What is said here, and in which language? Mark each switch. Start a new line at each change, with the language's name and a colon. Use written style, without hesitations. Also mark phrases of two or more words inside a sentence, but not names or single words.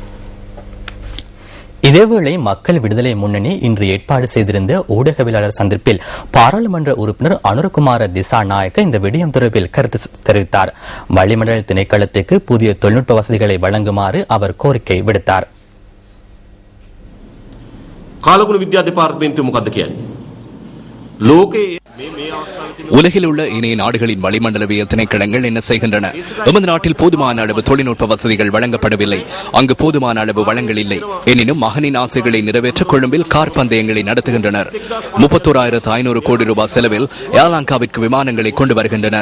Tamil: இதேவேளை மக்கள் விடுதலை முன்னணி இன்று ஏற்பாடு செய்திருந்த ஊடகவியலாளர் சந்திப்பில் பாராளுமன்ற உறுப்பினர் அனுரகுமார திசாநாயக்க இந்த விடயம் தொடர்பில் கருத்து தெரிவித்தார். வளிமண்டல திணைக்களத்துக்கு புதிய தொழில்நுட்ப வசதிகளை வழங்குமாறு அவர் கோரிக்கை விடுத்தார்.
Sinhala: කාලගුණ විද්‍යා දෙපාර්තමේන්තුව මොකද්ද කියන්නේ? ලෝකයේ
Tamil: உலகில் உள்ள இணைய நாடுகளின் வளிமண்டலவியல் திணைக்களங்கள் என்ன செய்கின்றன? எமது நாட்டில் போதுமான அளவு தொழில்நுட்ப வசதிகள் வழங்கப்படவில்லை. அங்கு போதுமான அளவு வளங்கள் இல்லை. எனினும் மகனின் ஆசைகளை நிறைவேற்ற கொழும்பில் கார் பந்தயங்களை நடத்துகின்றனர். 31,500 கோடி ரூபாய் செலவில் யாலாங்காவிற்கு விமானங்களை கொண்டு வருகின்றனர்.